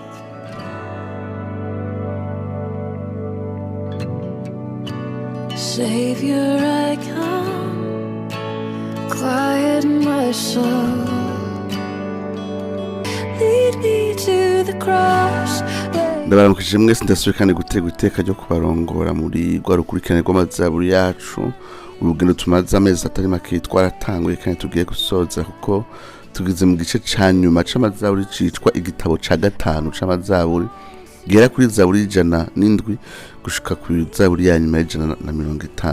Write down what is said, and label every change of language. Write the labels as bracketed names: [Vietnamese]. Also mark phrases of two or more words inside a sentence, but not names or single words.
[English] Savior, I come, quiet my soul. Lead me to the cross. [Rundi] ndabaramukije mwese ndasubiye kandi gutega iteka ryo kubarongora muri rwa rukurikirane rw'amazaburi yacu. Urugendo tumaze amezi atari make twaratanguye kandi tugiye gusoza kuko tugeze mu gice ca nyuma c'amazaburi citwa igitabo ca gatanu c'amazaburi gera kuri zaburi 107 gushika kuri zaburi ya nyuma ya 150.